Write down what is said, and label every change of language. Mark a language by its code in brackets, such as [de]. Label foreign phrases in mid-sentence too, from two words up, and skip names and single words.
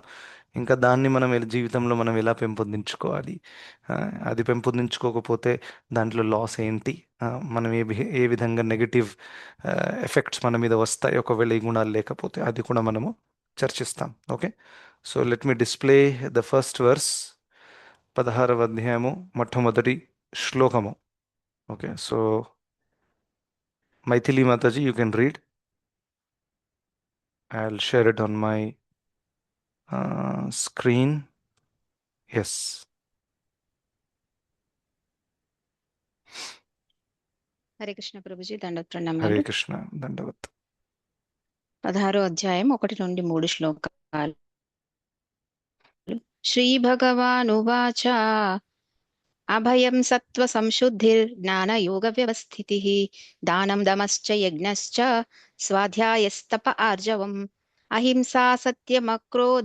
[te] ఇంకా దాన్ని మనం జీవితంలో మనం ఎలా పెంపొందించుకోవాలి, అది పెంపొందించుకోకపోతే దాంట్లో లాస్ ఏంటి, మనం ఏ విధంగా [en] negative effects [te] మన మీద వస్తాయి ఒకవేళ ఈ గుణాలు లేకపోతే, అది కూడా మనము చర్చిస్తాం. [en] Okay, so let me display the first verse. [te] 16వ అధ్యాయము మొట్టమొదటి శ్లోకము. [en] Okay, so Maithili Mataji, you can read. I'll share it on my screen. Yes. [te] హరే కృష్ణ ప్రభుజీ, దండోత్ Hare ప్రణామాలు. Krishna. Dandavat. 16వ అధ్యాయం 1-3 శ్లోకాలు. [sa] శ్రీ భగవానువాచ అభయం సత్వ సంశుద్ధిర్జ్ఞాన యోగ వ్యవస్థితిః దానం దమశ్చ యజ్ఞశ్చ స్వాధ్యాయస్తప ఆర్జవం అహింసా సత్యమక్రోధ